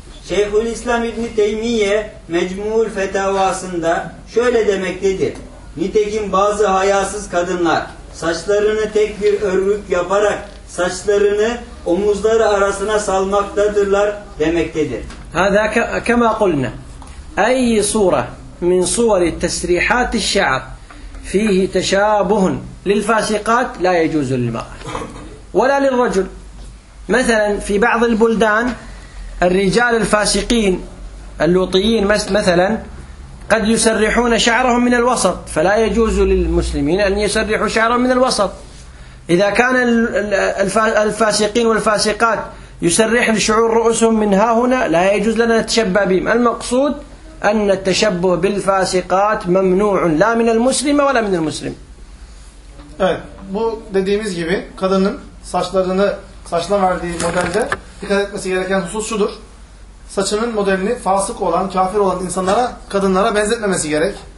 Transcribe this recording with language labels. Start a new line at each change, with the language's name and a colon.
Turkish: Şeyhülislam İbn Teymiye Mecmu'ul Fetavasında şöyle demektedir: nitekim bazı hayasız kadınlar saçlarını tek bir örük yaparak saçlarını omuzları arasına salmaktadırlar demektedir.
Arabic: هذا كما قلنا أي صورة من صور تسريحات الشعر فيه تشابه للفاسقات لا يجوز للمرأة ولا للرجل. مثلا في بعض البلدان الرجال الفاسقين اللوطيين مثلا قد يسرحون شعرهم من الوسط، فلا يجوز للمسلمين أن يسرحوا شعرهم من الوسط. إذا كان الفاسقين والفاسقات يسرحن شعور رؤوسهم من ها هنا لا يجوز لنا نتشبه بهم. المقصود أن التشبه بالفاسقات ممنوع لا من المسلم ولا من المسلم.
Turkish: Evet, bu dediğimiz gibi kadının saçlarını saçla verdiği modelde dikkat etmesi gereken husus şudur: saçının modelini fasık olan, kafir olan insanlara, kadınlara benzetmemesi gerek.